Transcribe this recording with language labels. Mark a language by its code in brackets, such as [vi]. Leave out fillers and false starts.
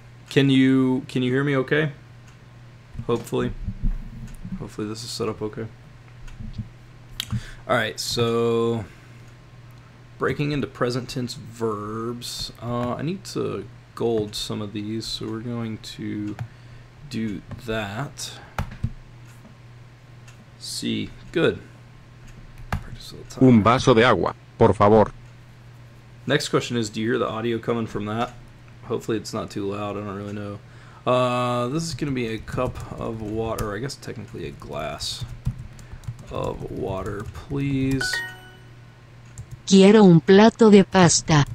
[en] Can you hear me? Okay. Hopefully this is set up okay. All right. So, breaking into present tense verbs. I need to gold some of these, so we're going to do that. See, good. [es] Un vaso de agua, por favor. [en] Next question is, do you hear the audio coming from that? Hopefully it's not too loud. I don't really know. This is going to be a cup of water. I guess technically a glass of water, please. [es] Quiero un plato de pasta.